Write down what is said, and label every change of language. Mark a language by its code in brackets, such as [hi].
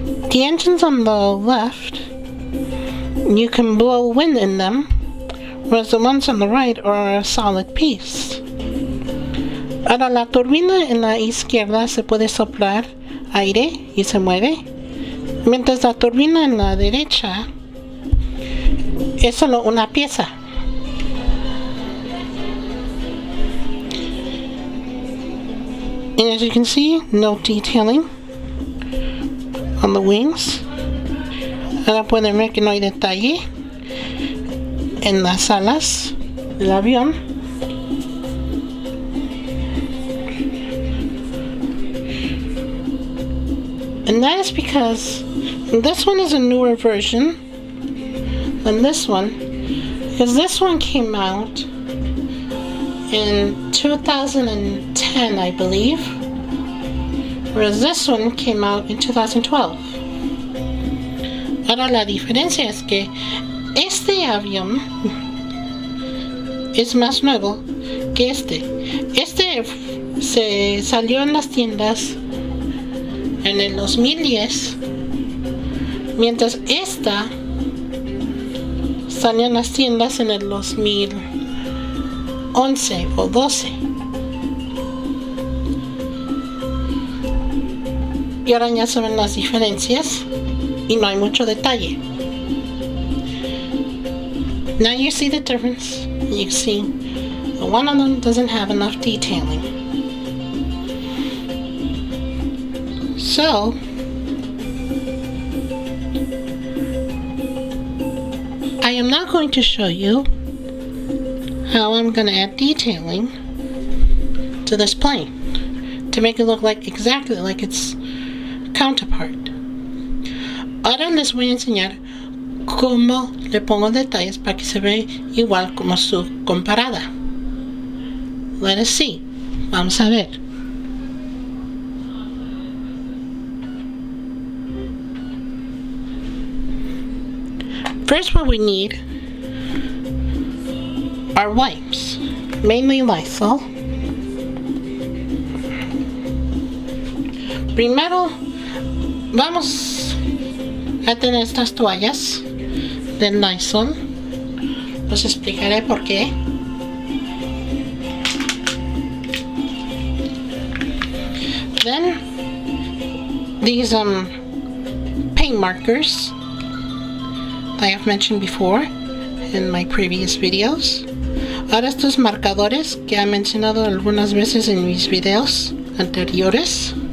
[en] The engines on the left, you can blow wind in them, whereas the ones on the right are a solid piece. [es] Ahora la turbina en la izquierda se puede soplar aire y se mueve, mientras la turbina en la derecha es solo una pieza. [en] And as you can see, no detailing on the wings. [es] Ahora pueden ver que no hay detalle en las alas del avión. [en] And that is because this one is a newer version than this one, because this one came out in 2010, I believe, whereas this one came out in 2012. [es] Ahora la diferencia es que este avión es más nuevo que este. Este se salió en las tiendas en el 2010, mientras esta salió en las tiendas en el 2011 o 12. Y ahora ya se ven las diferencias y no hay mucho detalle. [en] Now you see the difference. You see one of them doesn't have enough detailing. So I am now going to show you how I'm going to add detailing to this plane to make it look like exactly like its counterpart. [es] Ahora les voy a enseñar cómo le pongo detalles para que se vea igual como su comparada. [en] Let us see. Vamos a ver. First, what we need are wipes, mainly Lysol. [es] Primero, vamos a tener estas toallas del Lysol. Os explicaré por qué. [en] Then, these paint markers I have mentioned before in my previous videos. [es] Ahora estos marcadores que he mencionado algunas veces en mis videos anteriores.